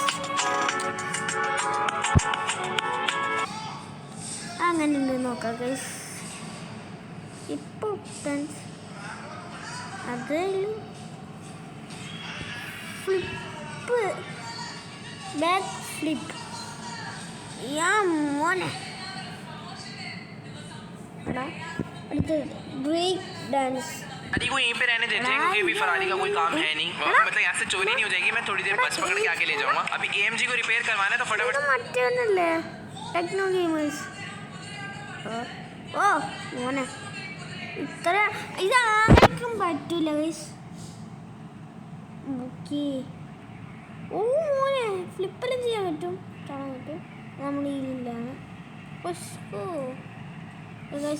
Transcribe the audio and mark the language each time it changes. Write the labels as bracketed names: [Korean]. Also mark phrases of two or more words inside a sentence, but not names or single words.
[Malayalam] അങ്ങനെയുണ്ട് നോക്കാം ഗൈസ്. [English] hip hop dance, അതിൽ flip, back flip. മോനെ break dance. [Hindi] आदि को यहीं पे रहने देते हैं क्योंकि अभी फरारी का कोई काम है नहीं, मतलब यहाँ से चोरी नहीं हो जाएगी. मैं थोड़ी देर बस पकड़ के आके ले जाऊँगा. अभी AMG को रिपेयर करवाना है तो फटाफट. टेक्नो गेमर्स. [Malayalam] ഓ മോനെ, ഇത്ര ഇതാർക്കും പറ്റൂല ഗൈസ്. ഓക്കെ, ഓ മോനെ ഫ്ലിപ്പെല്ലാം ചെയ്യാൻ പറ്റും, കാണാൻ പറ്റും. നമ്മൾ ഇതിലാണ് ഗൈസ്.